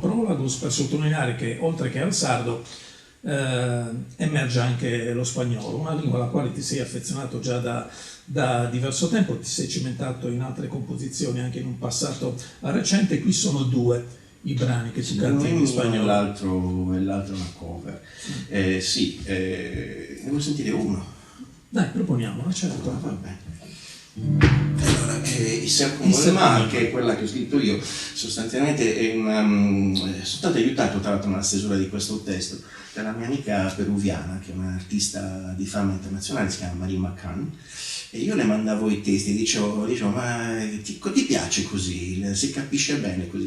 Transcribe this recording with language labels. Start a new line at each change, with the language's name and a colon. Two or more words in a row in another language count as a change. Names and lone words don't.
Italian: Prolabus, per sottolineare che oltre che al sardo emerge anche lo spagnolo, una lingua alla quale ti sei affezionato già da diverso tempo, ti sei cimentato in altre composizioni anche in un passato recente. Qui sono due i brani che tu canti in spagnolo. E l'altro è una cover. Sì, ne vuoi sentire uno? Dai, proponiamola, certo. Va bene. Allora, il Ser como el mar, che è quella che ho scritto io, sostanzialmente sono stato aiutato tra l'altro nella stesura di questo testo dalla mia amica peruviana, che è un'artista di fama internazionale, si chiama Marie McCann, e io le mandavo i testi e dicevo ma ti piace così, si capisce bene così?